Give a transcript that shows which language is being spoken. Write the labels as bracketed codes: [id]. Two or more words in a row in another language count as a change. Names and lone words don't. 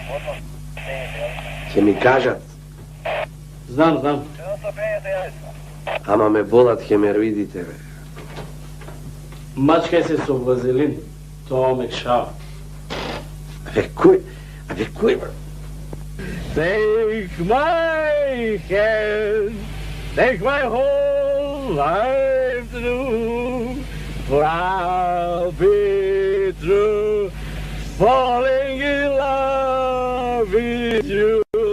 [mk] Ќе ми кажат. Знам. Ама ме болат хемероидите, бе. Мачкај се со вазелин. Тоа мекшава. Абе, кој, бе? [en] Take my hand, take my whole life through, for I'll be true, falling in love with you.